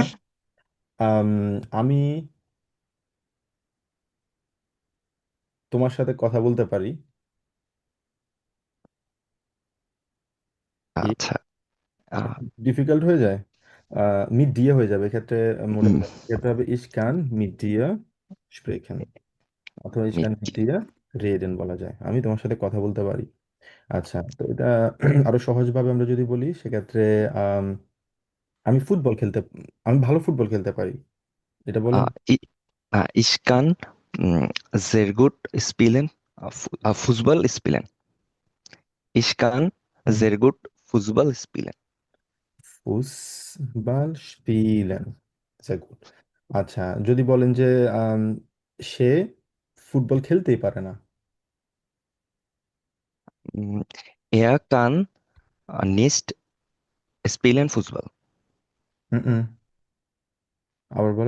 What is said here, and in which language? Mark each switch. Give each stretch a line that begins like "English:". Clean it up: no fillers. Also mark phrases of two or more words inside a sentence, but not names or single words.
Bangla: আম, আমি তোমার সাথে কথা বলতে পারি। কি আচ্ছা। আহ, ডিফিকাল্ট হয়ে যায়? মিট দিয়ে হয়ে যাবে এক্ষেত্রে। মোডাল উম, ক্ষেত্রে হবে
German: ich kann mit dir sprechen,
Bangla: অথবা
German: ich kann mit
Bangla: মিষ্টি।
German: dir reden
Bangla: বলা যায়, আমি তোমার সাথে কথা বলতে পারি। আচ্ছা, তো এটা আরো সহজভাবে আমরা যদি বলি সেক্ষেত্রে আম, আমি ফুটবল খেলতে আমি ভালো ফুটবল খেলতে পারি, এটা বলেন।
German: Ich kann sehr gut spielen, Fußball spielen. Ich kann sehr gut Fußball spielen. Fußball spielen, sehr gut।
Bangla: আচ্ছা, যদি বলেন যে আম, সে ফুটবল খেলতেই পারে না।
German: Mm, Er kann nicht spielen Fußball.
Bangla: হুম হুম, আবার বলেন।